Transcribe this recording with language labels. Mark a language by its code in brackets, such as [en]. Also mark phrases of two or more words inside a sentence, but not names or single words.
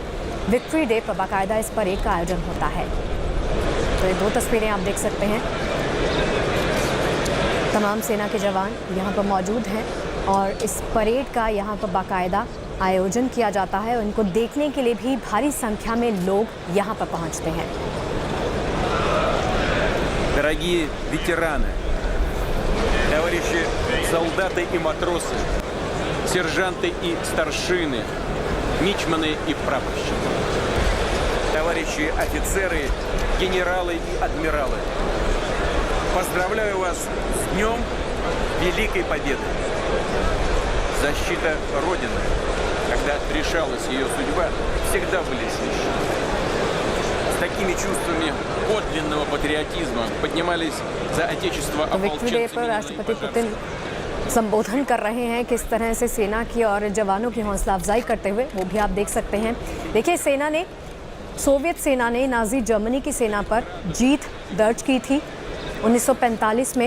[en] Victory Day [hi] पर बाकायदा इस परेड का आयोजन होता है। तो ये 2 तस्वीरें आप देख सकते हैं। तमाम सेना के जवान यहाँ पर मौजूद हैं और इस परेड का यहाँ पर बाकायदा आयोजन किया जाता है। उनको देखने के लिए भी भारी संख्या में लोग यहाँ पर पहुँचते हैं। [ru] Дорогие ветераны, товарищи солдаты и матросы, сержанты и старшины, мичманы и прапорщики, товарищи офицеры, генералы и адмиралы, поздравляю вас с Днем Великой Победы! Защита Родины, когда решалась ее судьба, всегда были священны. С такими чувствами подлинного патриотизма поднимались за Отечество [en] Victory Day [hi] पर राष्ट्रपति पुतिन संबोधन कर रहे हैं किस तरह से सेना की और जवानों की हौसला अफजाई करते हुए, वो भी आप देख सकते हैं। देखिए सोवियत सेना ने नाजी जर्मनी की सेना पर जीत दर्ज की थी 1945 में।